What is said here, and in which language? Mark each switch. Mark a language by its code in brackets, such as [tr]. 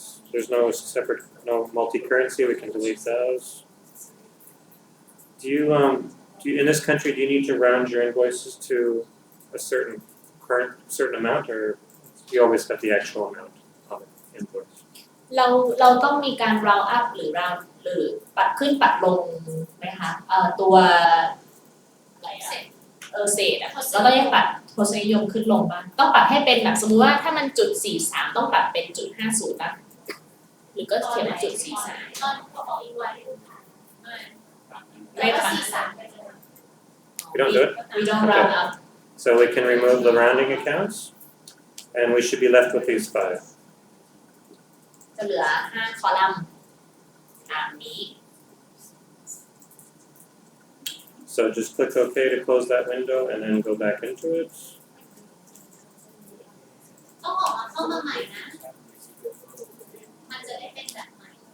[en] There's no separate, no multi-currency. We can delete those. Do you in this country, do you need to round your invoices to a certain amount, or do you always have the actual amount of the invoice? [th] เราต้องมีการ round up หรือ round หรือปัดขึ้นปัดลงไหมคะตัวอะไรอะเศษอะแล้วก็ยังปัดทศนิยมขึ้นลงบ้างต้องปัดให้เป็นแบบสมมติว่าถ้ามันจุด43ต้องปัดเป็นจุด50ป่ะหรือก็เขียนเป็นจุด43 ตอนเขาบอกอีกวัน ไม่ปัด [en] We don't do it? we don't round up So we can remove the rounding accounts, and we should be left with these 5. [th] จะเหลือ5คอลัมน์ตามนี้ [en] So just click OK to close that window and then go back into it. [th] ต้องออกมาเข้ามาใหม่นะมันจะได้เป็นแบบใหม่